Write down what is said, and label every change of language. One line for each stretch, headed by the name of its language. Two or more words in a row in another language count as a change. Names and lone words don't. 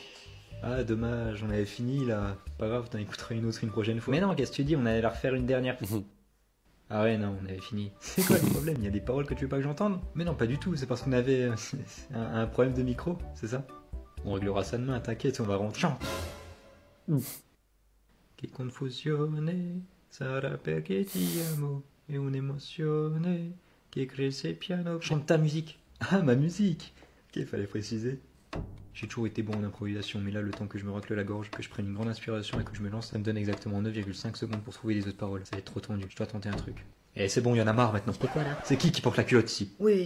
French: Ah dommage, on avait fini là. Pas grave, t'en écouteras une autre une prochaine fois. Mais non, qu'est-ce que tu dis, on allait la refaire une dernière. Ah ouais, non, on avait fini. C'est quoi le problème? Il y a des paroles que tu veux pas que j'entende? Mais non, pas du tout, c'est parce qu'on avait un problème de micro, c'est ça? On réglera ça demain, t'inquiète, on va rentrer. Chante.
Italian: Che confusione sarà perché ti amo e un'emozione che cresce piano.
French: Chante ta musique. Ah, ma musique. Ok, fallait préciser. J'ai toujours été bon en improvisation, mais là, le temps que je me racle la gorge, que je prenne une grande inspiration et que je me lance, ça me donne exactement 9,5 secondes pour trouver les autres paroles. Ça va être trop tendu, je dois tenter un truc. Eh, c'est bon, il y en a marre maintenant. C'est quoi là? C'est qui porte la culotte ici? Oui.